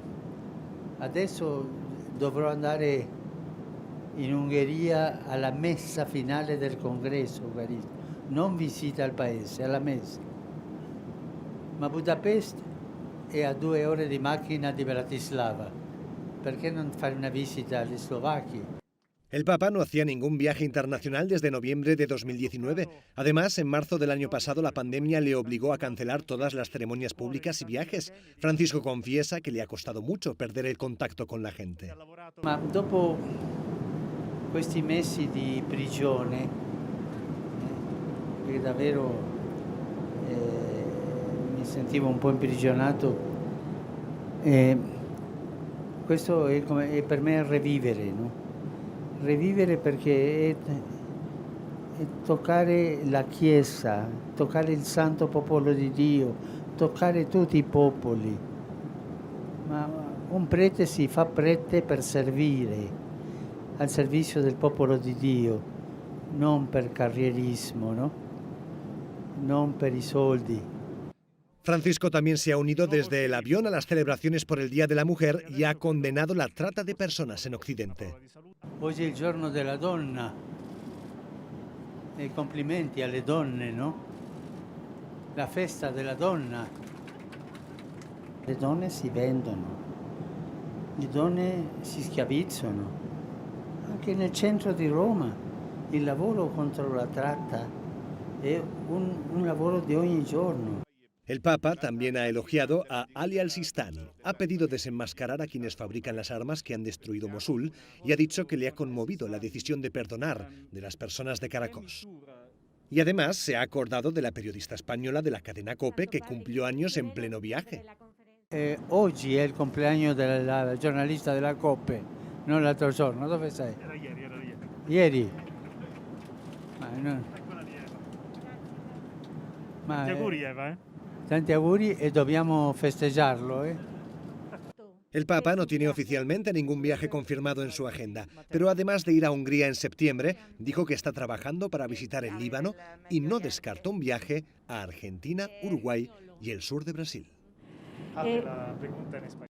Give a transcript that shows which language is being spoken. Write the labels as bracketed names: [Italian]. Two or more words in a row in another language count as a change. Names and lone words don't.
[Italian] Adesso dovrò andare in Ungheria alla messa finale del congresso eucaristico, non visita al paese, alla messa. Ma Budapest è a 2 ore di macchina di Bratislava. Perché non fare una visita agli slovacchi? [Spanish] El Papa no hacía ningún viaje internacional desde noviembre de 2019. Además, en marzo del año pasado la pandemia le obligó a cancelar todas las ceremonias públicas y viajes. Francisco confiesa que le ha costado mucho perder el contacto con la gente. [Italian] Ma dopo questi mesi di prigione, che davvero mi sentivo un po' imprigionato. Questo è per me revivere, no? Revivere perché è toccare la Chiesa, toccare il santo popolo di Dio, toccare tutti i popoli. Ma un prete si fa prete per servire, al servizio del popolo di Dio, non per carrierismo, ¿no? Non per i soldi. [Spanish] Francisco también se ha unido desde el avión a las celebraciones por el Día de la Mujer y ha condenado la trata de personas en Occidente. [Italian] Oggi è il giorno della donna e complimenti alle donne, no? La festa della donna. Le donne si vendono, le donne si schiavizzano. Anche nel centro di Roma il lavoro contro la tratta è un lavoro di ogni giorno. [Spanish] El Papa también ha elogiado a Ali al-Sistani, ha pedido desenmascarar a quienes fabrican las armas que han destruido Mosul y ha dicho que le ha conmovido la decisión de perdonar de las personas de Caracos. Y además se ha acordado de la periodista española de la cadena COPE que cumplió años en pleno viaje. [Italian] Oggi è il compleanno della giornalista della COPE, non l'altro giorno. Dove sei? Era ieri. Ieri? No. Tanti auguri Eva, Tanti auguri e dobbiamo festeggiarlo, [Spanish] El Papa no tiene oficialmente ningún viaje confirmado en su agenda, pero además de ir a Hungría en septiembre, dijo que está trabajando para visitar el Líbano y no descarta un viaje a Argentina, Uruguay y el sur de Brasil. la pregunta en español.